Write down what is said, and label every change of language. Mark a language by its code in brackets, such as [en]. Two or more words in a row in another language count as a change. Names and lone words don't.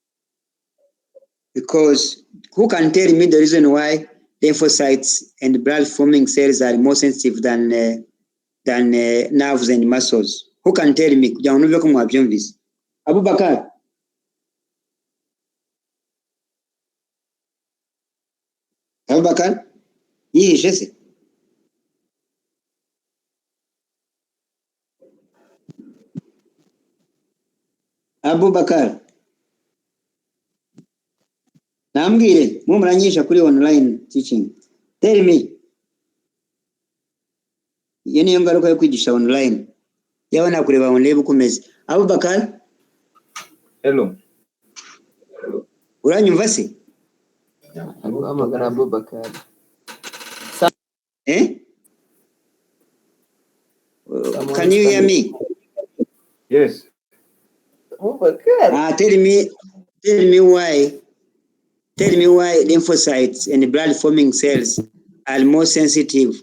[en] Because who can tell me the reason why lymphocytes and blood-forming cells are more sensitive than nerves and muscles? Who can tell me? Abubakar. Abubakar? Yes. Abubakar. [rn] Nambwire, muranyisha kuri [en] online teaching. Tell me. [rn] Iyo niyo ngaruka yo kwigisha online. Yaba nakureba ndebe uko umeze. Abubakar? [en] Hello. [rn] Uranyumva se? Amagana Abubakar. [en] Can you hear me? Yes. Oh my God. Tell me why lymphocytes and blood forming cells are more sensitive.